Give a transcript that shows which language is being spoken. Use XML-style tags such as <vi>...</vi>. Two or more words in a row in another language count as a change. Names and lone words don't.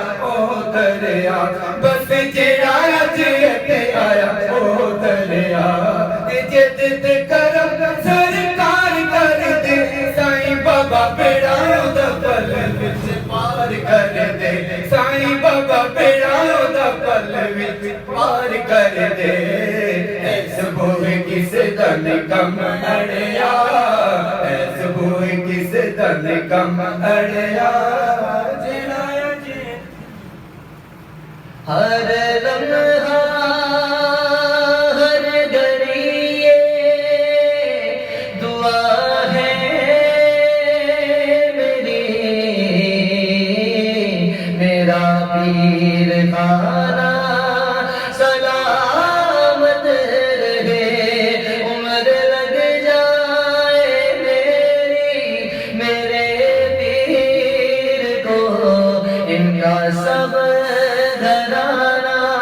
<pa>او دریا بس جیڑا جیتے آیا او دریا جد تے کرم سرکار کر دے سائیں بابا بیڑا دا پل وچ پار کر دے سائیں بابا بیڑا دا پل وچ پار کر دے ایس بوئے کسے دن کم اڑیا ایس بوئے کسے دن کم اڑیا جیڑا جی</pa> <ur>ہر لمحہ ہر گھڑی یہ دعا ہے میری، میرا پیر خانہ سلامت رہے، عمر لگ جائے میری، میرے پیر کو ان کا سب گھرانہ</ur>